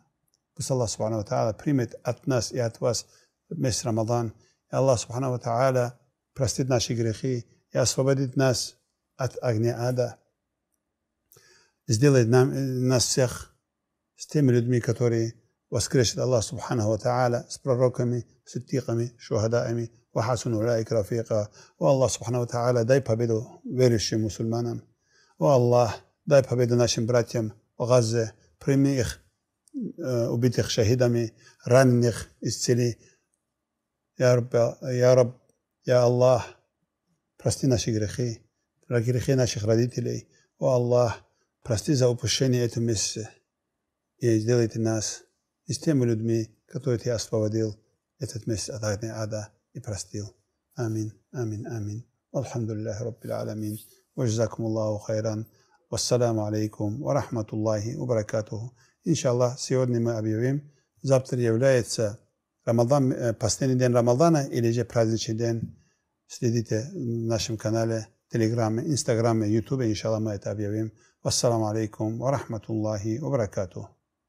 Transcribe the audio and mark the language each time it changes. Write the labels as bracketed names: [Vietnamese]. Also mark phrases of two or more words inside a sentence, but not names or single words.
[Russian] Пусть [Arabic] الله سبحانه وتعالى [Russian] примет от нас и от вас месяц Рамадан. И [Arabic] الله سبحانه وتعالى [Russian] простит наши грехи и освободит нас от огня ада. Сделает нас всех с теми людьми, которые воскресят [Arabic] الله سبحانه وتعالى, [Russian] с пророками, сиддиками, шухадаами, [Arabic] وحسن أولئك رفيقا. О الله سبحانه وتعالى, [Russian] дай победу верующим мусульманам. О Аллах, дай победу нашим братьям в Газе, прими их, убитых шахидами, раненых исцели. [Arabic] يا رب يا الله, [Russian] прости наши грехи наших родителей. О Аллах, прости за упущение этого месяца и сделайте нас с теми людьми, которые Ты освободил этот месяц от огня ада и простил. [Arabic] آمين آمين آمين. الحمد لله رب العالمين. وجزاكم الله خيرا والسلام عليكم ورحمة الله وبركاته. [Russian] Иншаллах, сегодня мы объявим, завтра является Рамадан, последний день Рамадана или же праздничный день. Следите в нашем канале, Телеграме, Инстаграме, Ютубе, иншаллах, мы это объявим. [Arabic] والسلام عليكم ورحمة الله وبركاته.